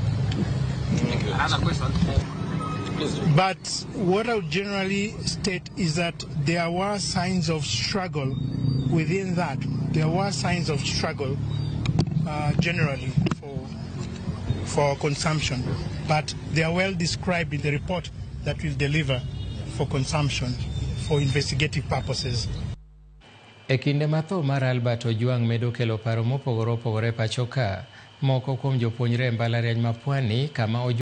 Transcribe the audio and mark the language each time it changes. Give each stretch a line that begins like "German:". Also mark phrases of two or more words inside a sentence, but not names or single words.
English: But what I would generally state is that there were signs of struggle within that. There were signs of struggle generally for consumption, but they are well described in the report that we'll deliver for consumption for investigative purposes.
Luo (Kenya and Tanzania): E kinde matho mar Albert Ojwang medo kelo paro mopogore opogore pachoka, moko kuom jopuonjre mbalariany ma Pwani kama